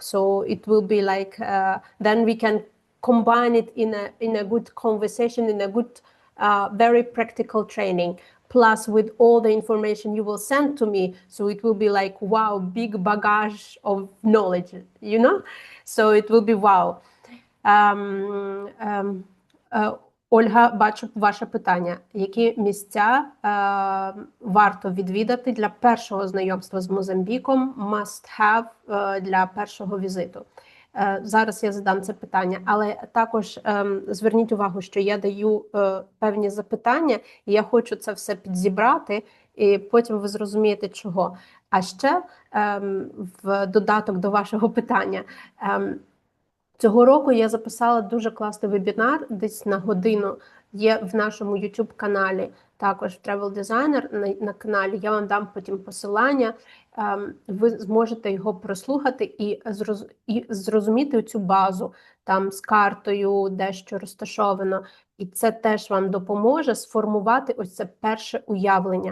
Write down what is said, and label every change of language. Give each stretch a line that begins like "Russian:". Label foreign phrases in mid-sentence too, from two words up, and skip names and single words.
English: So it will be like then we can combine it in a good conversation, in a good very practical training, plus with all the information you will send to me. So it will be like, wow, big bagage of knowledge, you know? So it will be wow.
Ukrainian: Ольга, бачу ваше питання. Які місця варто відвідати для першого знайомства з Мозамбіком,
English: must have
Ukrainian: для першого візиту? Зараз я задам це питання, але також зверніть увагу, що я даю певні запитання, і я хочу це все підзібрати, і потім ви зрозумієте, чого. А ще в додаток до вашого питання, цього року я записала дуже класний вебінар, десь на годину, є в нашому YouTube-каналі, також Тревел Дизайнер на каналі, я вам дам потім посилання, ви зможете його прослухати і зрозуміти цю базу, там з картою, де що розташовано, і це теж вам допоможе сформувати ось це перше уявлення.